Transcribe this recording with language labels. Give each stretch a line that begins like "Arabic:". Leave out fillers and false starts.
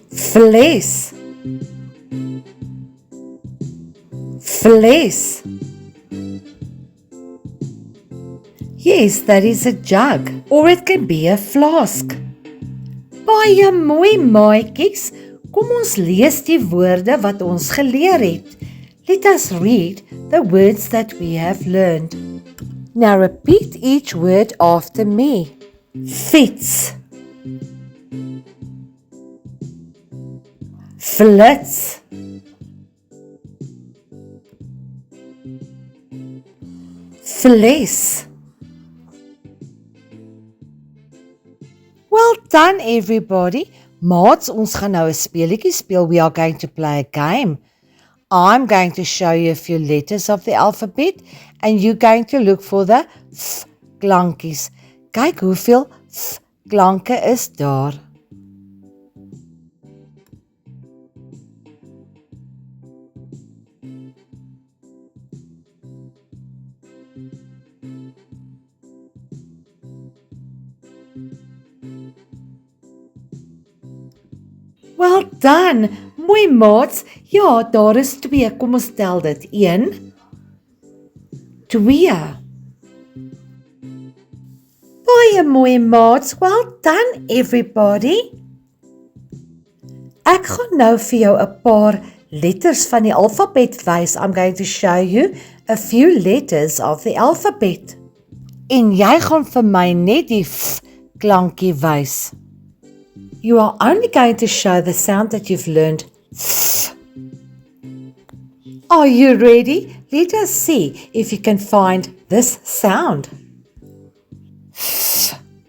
Afrikaans: Vlees. Vlees.
English: Yes, that is a jug, or it can be a flask.
Afrikaans: Baie mooi maatjies, kom ons lees die woorde wat ons geleer het.
English: Let us read the words that we have learned. Now repeat each word after me.
Afrikaans: Fiets. Flits. Vlees.
English: Well done everybody.
Afrikaans: Maats, ons gaan nou 'n speletjie speel.
English: We are going to play a game. I'm going to show you a few letters of the alphabet and you're going to look for the f
Afrikaans: klankies. Kyk hoeveel f klanke is daar.
English: Well done.
Afrikaans: Mooi maats. Ja, daar is 2. Kom ons tel dit. 1 2. Baie mooi maats.
English: Well done everybody.
Afrikaans: Ek gaan nou vir jou 'n paar letters van die alfabet wys.
English: I'm going to show you a few letters of the alphabet.
Afrikaans: En jy gaan vir my net die f klankie wys.
English: You are only going to show the sound that you've learned. F. Are you ready? Let us see if you can find this sound. F.